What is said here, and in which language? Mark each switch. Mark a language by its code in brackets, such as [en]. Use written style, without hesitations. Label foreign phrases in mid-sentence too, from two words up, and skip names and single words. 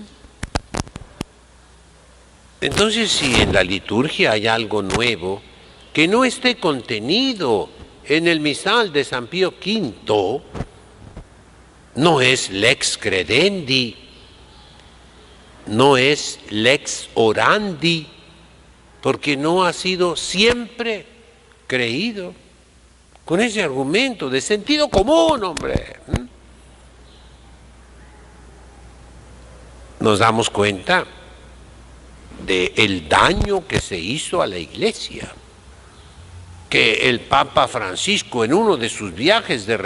[es] Entonces, si en la liturgia hay algo nuevo que no esté contenido en el misal de San Pío V, no es [la] lex credendi, [es] no es [la] lex orandi, [es] porque no ha sido siempre creído con ese argumento de sentido común, hombre. Nos damos cuenta del daño que se hizo a la Iglesia, que el Papa Francisco en uno de sus viajes de